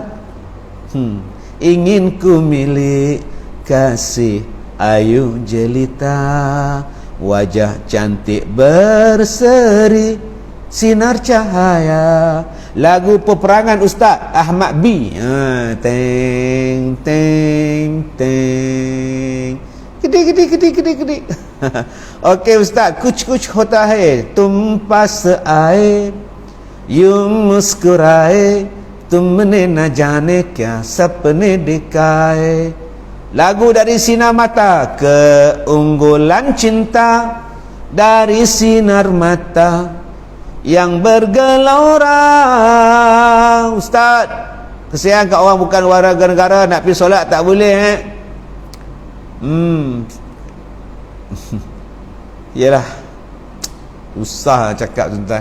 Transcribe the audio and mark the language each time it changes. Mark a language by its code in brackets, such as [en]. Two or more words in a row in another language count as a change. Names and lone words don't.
[ms] Ingin ku milik kasih ayu jelita, wajah cantik berseri sinar cahaya. Lagu peperangan ustaz Ahmad B. Teng teng teng. Gede. Okey ustaz, [hi] कुछ होता है, तुम पास आए, यूं मुस्कुराए, तुमने न जाने क्या सपने दिखाए. [ms] Lagu dari sinar mata, keunggulan cinta dari sinar mata yang bergelora. Ustaz, kesian kat orang bukan warga negara nak pergi solat tak boleh Yalah, susah cakap tuan-tuan.